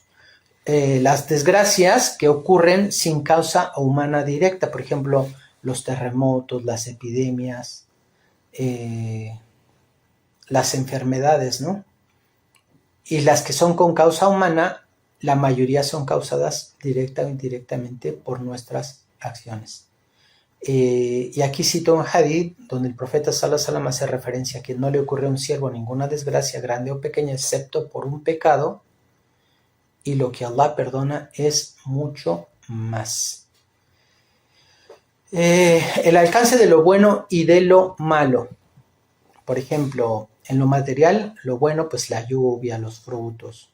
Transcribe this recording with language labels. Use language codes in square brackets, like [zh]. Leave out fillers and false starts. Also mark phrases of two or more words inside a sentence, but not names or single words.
[es] Las desgracias que ocurren sin causa humana directa, por ejemplo, los terremotos, las epidemias, las enfermedades, ¿no? Y las que son con causa humana, la mayoría son causadas directa o indirectamente por nuestras acciones. Y aquí cito un hadith donde el profeta [ar] صلى الله عليه وسلم [es] hace referencia a que no le ocurre a un siervo ninguna desgracia grande o pequeña excepto por un pecado, y lo que Allah perdona es mucho más. El alcance de lo bueno y de lo malo. Por ejemplo, en lo material, lo bueno, pues la lluvia, los frutos.